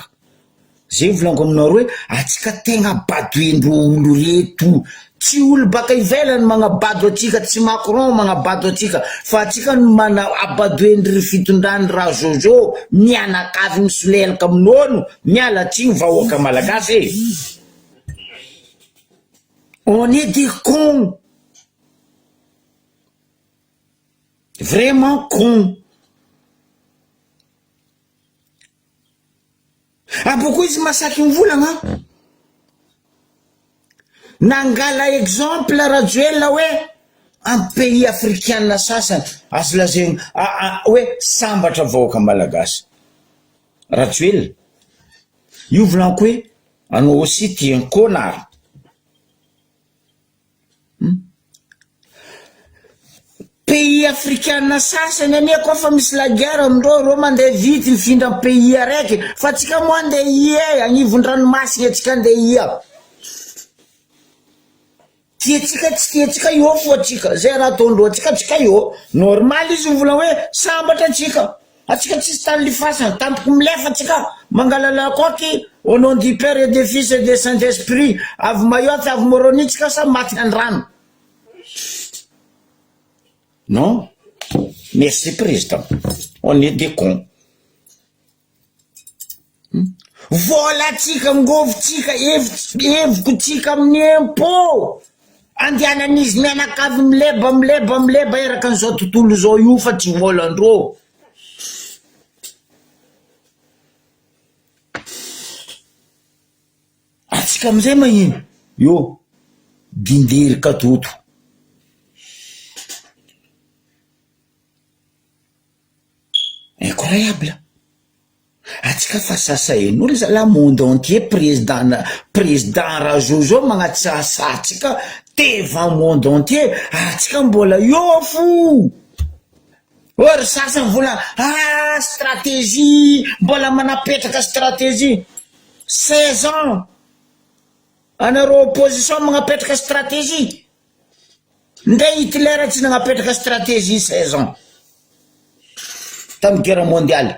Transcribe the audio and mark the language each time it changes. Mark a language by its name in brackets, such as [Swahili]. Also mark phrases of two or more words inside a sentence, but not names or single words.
[Malagasy] Zay volaniko aminareo hoe atsika tegna badoendro olo reto, tsy olo baka ivelany magnabado atsika, tsy Macron magnabado atsika fa atsika no mana abadoendry fitondrany raha Jojo mianakavy misolelaka amin'olo miala tsigny vahoaka malagasy. [French] On est des cons, vraiment cons. [Malagasy] Aboko izy masaky mivolagna nangala exemple Rajoel hoe [French] un pays africain [Malagasy] sasany azo lazaigny hoe sambatra vahoaka malagasy. Rajoel io volaniko hoe anao [French] aussi tu es un connard. Pays africain [Malagasy] sasany ane koa fa misy [French] la guerre [Malagasy] amindreo mandeha vity mifindra pays araiky fa tsika moa andeha ia agnivon-dranomasina atsika andeha ia. Tiatsika tsy tiatsika io fo atsika zay raha ataondreo atsika io normal izy mivola hoe sambatra atsika tsisy tany lifasana tampoko milefa atsika mangalala koky [French] au nom du Père et du Fils et du Saint-Esprit [Malagasy] avy Mayotte avy Moroni tsika sa maty andrano. [French] Non, merci président, on est des cons. [Malagasy] Vola tsika ngovo tsika eviko tsika amin'ny impôt andianan'izy mianakavy mileba eraka an'izao tontolo zao io fa tsy volandreo. Atsika amizay magnino yo dindery katoto. [French] Incroyable. [Malagasy] Atsika fa sasain'olo [French] la monde entier président [Malagasy] raha Jojo magnaty sasatsika [French] devant monde entier [Malagasy] atsika mbola io fo. Or sasany vola stratégie mbola manapetraka [French] stratégie 16 ans [Malagasy] anareo opposition magnapetraka stratégie nde Hitler tsy nagnapetraka [French] stratégie 16 ans [Malagasy] tamin'ny [French] guerre mondiale.